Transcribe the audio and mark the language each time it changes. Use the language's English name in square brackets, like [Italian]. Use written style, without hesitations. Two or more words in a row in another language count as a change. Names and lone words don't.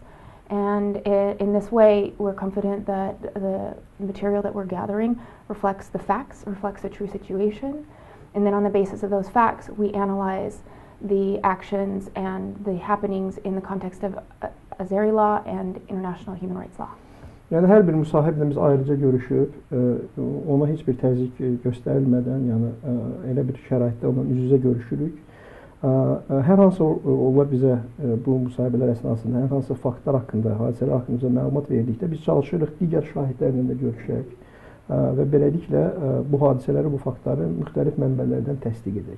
[English] And in this way, we're confident that the material that we're gathering reflects the facts, reflects the true situation. And then on the basis of those facts, we analyze the actions and the happenings in the context of Azeri law and international human rights law. [Azerbaijani] Yəni hər bir müsahiblə biz ayrıca görüşüb, ona heç bir təzyiq göstərilmədən, yəni elə bir şəraitdə onunla üz-üzə görüşürük. Hər hansı onlar bizə bu müsahibələr əsnasında hər hansı faktlar haqqında, hadisələr haqqında məlumat verdikdə biz çalışırıq digər şahidlərlə də görüşək və beləliklə bu hadisələri, bu faktları müxtəlif mənbələrdən təsdiq edək.